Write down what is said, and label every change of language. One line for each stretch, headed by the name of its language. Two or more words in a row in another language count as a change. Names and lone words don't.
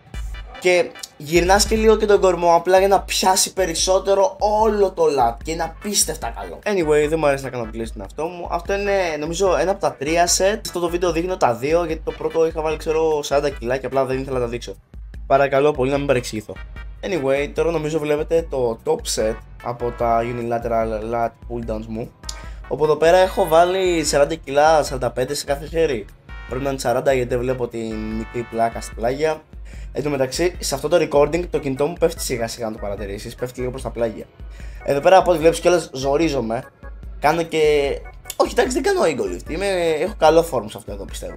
Greek: Και γυρνάς και λίγο και τον κορμό απλά για να πιάσει περισσότερο όλο το lat και είναι απίστευτα καλό. Anyway, δεν μου αρέσει να κάνω πλήρη στην αυτό μου. Αυτό είναι νομίζω ένα από τα 3 set. Αυτό το βίντεο δείχνω τα 2 γιατί το πρώτο είχα βάλει ξέρω 40 κιλά και απλά δεν ήθελα να τα δείξω. Παρακαλώ πολύ να μην παρεξηγηθώ. Anyway, τώρα νομίζω βλέπετε το
English: top set
Greek: από τα
English: unilateral lat pull downs
Greek: μου. Όπου εδώ πέρα έχω βάλει 40 κιλά, 45 σε κάθε χέρι. Πρέπει να είναι 40 γιατί δεν βλέπω την μικρή πλάκα στην πλάγια. Εν τω μεταξύ, σε αυτό το recording το κινητό μου πέφτει σιγά σιγά να το παρατηρήσεις, πέφτει λίγο προς τα πλάγια. Εδώ πέρα από ό,τι βλέπεις κιόλας ζορίζομαι. Κάνω και... όχι, εντάξει, δεν κάνω
English: ego lift.
Greek: Έχω καλό form σε αυτό εδώ πιστεύω.